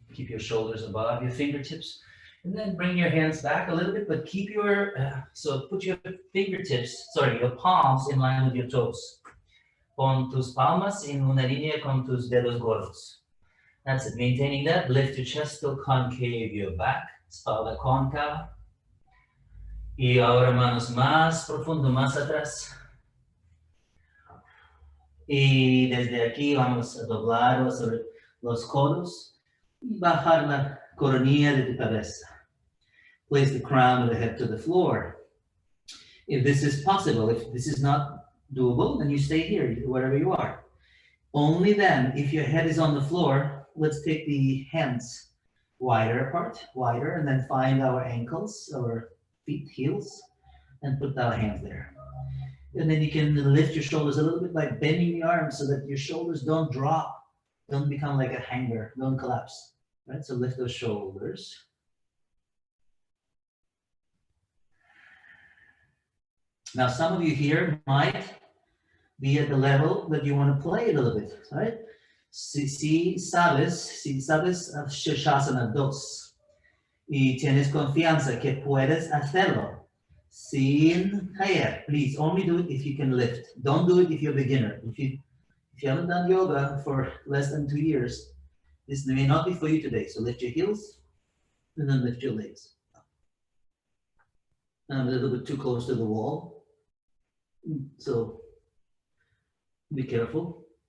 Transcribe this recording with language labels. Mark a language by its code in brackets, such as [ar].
[en] Keep your shoulders above your fingertips. And then bring your hands back a little bit, but keep your, so put your your palms in line with your toes. [es] Pon tus palmas en una línea con tus dedos gordos. [en] That's it. Maintaining that, lift your chest, still concave your back, [es] espalda cóncava. Y ahora manos más profundo, más atrás. Y desde aquí vamos a doblar sobre los codos y bajar la coronilla de tu cabeza. [en] Place the crown of the head to the floor. If this is possible, if this is not doable, then you stay here, wherever you are. Only then, if your head is on the floor, let's take the hands wider apart, wider, and then find our ankles, our feet, heels, and put our hands there. And then you can lift your shoulders a little bit by bending the arms so that your shoulders don't drop, don't become like a hanger, don't collapse, right? So lift those shoulders. Now, some of you here might be at the level that you want to play a little bit, right? [es] Si sabes Shasana 2 y tienes confianza que puedes hacerlo sin caer, [en] please only do it if you can lift. Don't do it if you're a beginner. If you haven't done yoga for less than 2 years, this may not be for you today. So lift your heels and then lift your legs. I'm a little bit too close to the wall, so be careful.